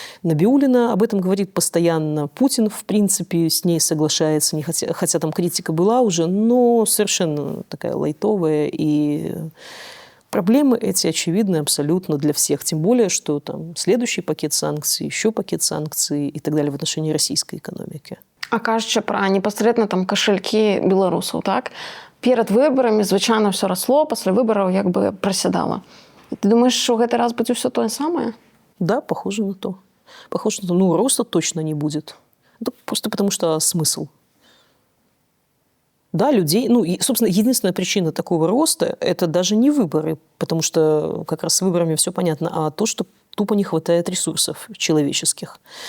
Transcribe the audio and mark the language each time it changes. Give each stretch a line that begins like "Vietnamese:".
Russian: Набиуллина об этом говорит постоянно. Путин, в принципе, с ней соглашается, хотя там критика была уже, но совершенно такая лайтовая. И проблемы эти очевидны абсолютно для всех. Тем более, что следующий пакет санкций, еще пакет санкций и так далее в отношении российской экономики.
Belarusian: А кажучи про непасрэдна кашалькі беларусаў, так? Перад выбарамі звычайна все росло, пасля выбараў як бы прасядала.
Russian: Ты думаешь, что в
Belarusian: гэты раз будзе
Russian: все то же самое? Да, похоже на то. Похоже на то. Ну, роста точно не будет. Это просто потому что смысл. Да, людей... Ну, и, собственно, единственная причина такого роста – это даже не выборы, потому что как раз с выборами все понятно, а то, что тупо не хватает ресурсов человеческих.